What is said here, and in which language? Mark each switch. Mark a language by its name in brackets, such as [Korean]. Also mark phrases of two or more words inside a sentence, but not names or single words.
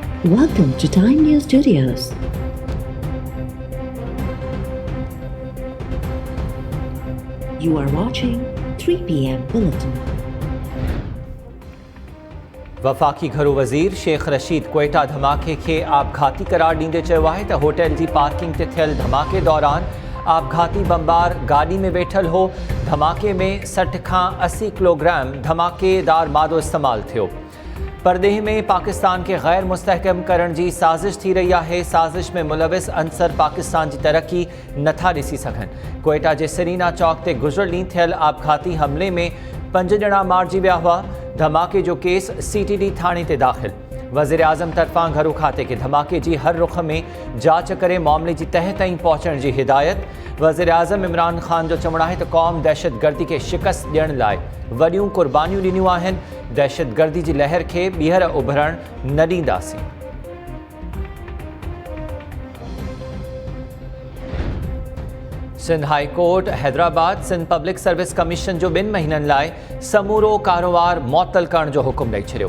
[English] Welcome to Time News Studios. You are watching 3 p.m. Bulletin. [Sindhi] वफ़ाक़ी घरू वज़ीर शेख रशीद क्वेटा धमाके खे आपघाती करार ॾींदे चयो आहे त होटल जी पार्किंग ते थियल धमाके दौरान आपघाती बमबार गाॾी में वेठल हो। धमाके में 60 खां 80 किलोग्राम धमाकेदार मादो इस्तेमालु थियो। परदेह में पाकिस्तान के गैर मुस्तहकम करण जी साज़िश थी रही है। साज़िश में मुलविस अंसर पाकिस्तान की तरक्की नथा ॾिसी सघनि। क्वेटा के सरीना चौक ते गुज़िरियल ॾींहुं थियल आपघाती हमले में 5 ॼणा मारिजी विया हुआ। धमाके जो केस CTD थाने ते दाख़िल। वज़ीर आज़म तरफ़ां घरू खाते के धमाके जी हर रुख में जांच करे मामले की तह ताईं पहुंचण जी हिदायत। वज़ीर आज़म इमरान ख़ान जो चवणु आहे त क़ौम दहशतगर्दी के शिकस्त ॾियण लाइ वॾियूं क़ुर्बानियूं ॾिनियूं आहिनि। दहशतगर्दी जी लहर खे ॿीहर उभरण न ॾींदासीं। सिंध हाई कोर्ट हैदराबाद सिंध पब्लिक सर्विस कमीशन जो 2 महीननि लाइ समूरो कारोबार मुअत्तल करण जो हुकुम ॾेई छॾियो।